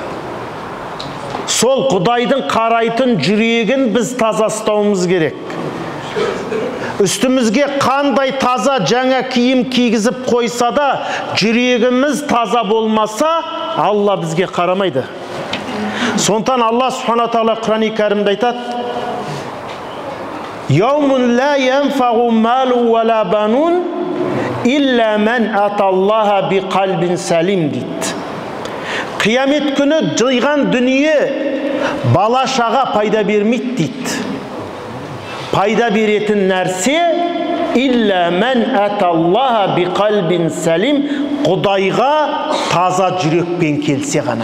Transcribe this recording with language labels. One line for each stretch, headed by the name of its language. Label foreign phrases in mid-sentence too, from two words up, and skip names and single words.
Kazakh: Сол Құдайдың қарайтын жүрегін біз таза ұстауымыз керек. Үстімізге қандай таза жаңа киім кигізіп қойса да, жүрегіміз таза болмаса, Алла бізге қарамайды. Сондықтан Алла Субханала тағала Құран-ы Кәрімде айтады:
Arabic: «يوم لا ينفع مال ولا بنون إلا من أتى الله بقلب سليم» дейді.
Kazakh: Қиямет күні жиған дүние бала шаға пайда бермейді дейді. Пайда беретін нәрсе
Arabic: إلا من أتى الله بقلب سليم,
Kazakh: Құдайға таза жүрекпен келсе ғана.